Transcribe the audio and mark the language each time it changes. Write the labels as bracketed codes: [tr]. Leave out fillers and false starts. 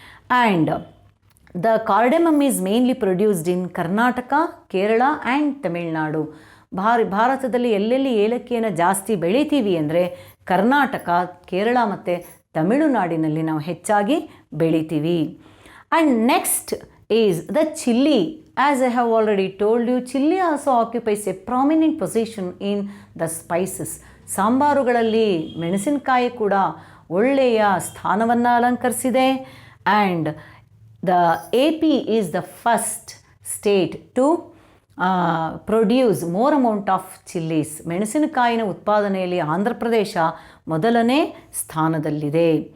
[en] And the ಕಾರ್ಡೆಮಮ್ is mainly produced in Karnataka, Kerala and Tamil Nadu. [kn] ಭಾರತದಲ್ಲಿ ಎಲ್ಲೆಲ್ಲಿ ಏಲಕ್ಕಿಯನ್ನು ಜಾಸ್ತಿ ಬೆಳಿತೀವಿ ಅಂದರೆ ಕರ್ನಾಟಕ, ಕೇರಳ ಮತ್ತು ತಮಿಳುನಾಡಿನಲ್ಲಿ ನಾವು ಹೆಚ್ಚಾಗಿ ಬೆಳಿತೀವಿ. [en] And next is the chilli. As I have already told you, chili also occupies a prominent position in the spices. [kn] ಸಾಂಬಾರುಗಳಲ್ಲಿ ಮೆಣಸಿನಕಾಯಿ ಕೂಡ ಒಳ್ಳೆಯ ಸ್ಥಾನವನ್ನು ಅಲಂಕರಿಸಿದೆ. [en] And the AP is the first state to produce more amount of chillies. [kn] ಮೆಣಸಿನಕಾಯಿನ ಉತ್ಪಾದನೆಯಲ್ಲಿ ಆಂಧ್ರ ಪ್ರದೇಶ ಮೊದಲನೇ ಸ್ಥಾನದಲ್ಲಿದೆ.